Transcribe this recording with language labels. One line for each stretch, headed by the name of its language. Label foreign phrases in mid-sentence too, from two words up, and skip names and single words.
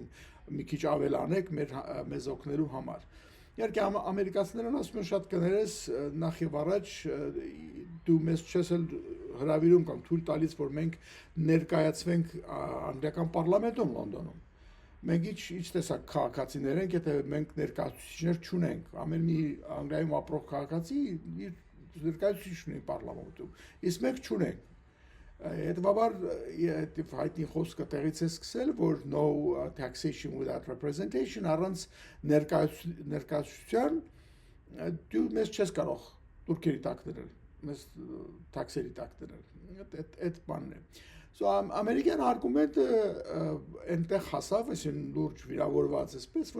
Armenian: մի քիչ ավել անեք մեզ օգնելու համար Իհարկե ամերիկացիներն ասում են շատ կներես նախ եւ առաջ դու մեզ չես հրավիրում կամ թույլ տալիս որ մենք ներկայացվենք անգլիական պարլամենտում Լոնդոնում մենք ինչ տեսակ քաղաքացիներ ենք եթե մենք ներկայացուցիչներ չունենք ամեն մի Անգլիայում ապրող քաղաքացի իր ներկայացուցիչ ունի պարլամենտում իսկ մենք չունենք Հետևաբար հայտնի խոսքը տեղից է սկսել, որ
English: no taxation without representation
Armenian: առանց ներկայացության դու մեզ չես կարող турքերի տակ դնել, մեզ տաքսերի տակ դնել, այդ բանն է։ So ամերիկյան արգումենտը այնտեղ հասավ, այսին լուրջ վիրավորված էսպես, որ